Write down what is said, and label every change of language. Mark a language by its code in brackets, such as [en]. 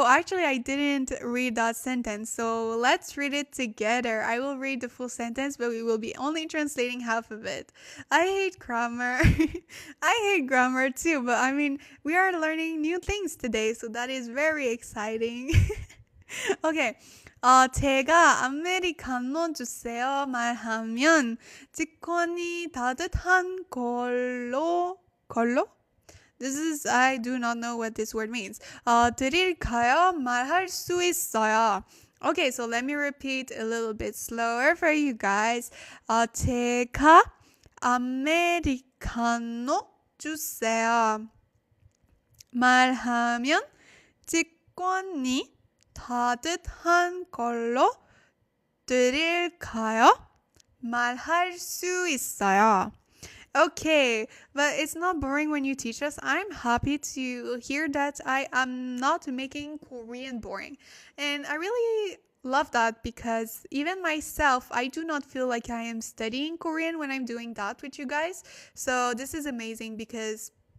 [en] Oh, actually, I didn't read that sentence. So let's read it together. I will read the full sentence, but we will be only translating half of it. I hate grammar. I hate grammar too, but I mean, we are learning new things today, so that is very exciting. Okay. [ko] 제가 아메리카노 주세요 말하면 직원이 따뜻한 걸로? [en] This is, I do not know what this word means. [ko] 드릴까요? 말할 수 있어요. [en] Okay, so let me repeat a little bit slower for you guys. [ko] 제가 아메리카노 주세요 말하면 직원이 따뜻한 걸로 드릴까요? 말할 수 있어요. [en] Okay, but it's not boring when you teach us. I'm happy to hear that I am not making Korean boring. And I really love that because even myself, I do not feel like I am studying Korean when I'm doing that with you guys. So this is amazing because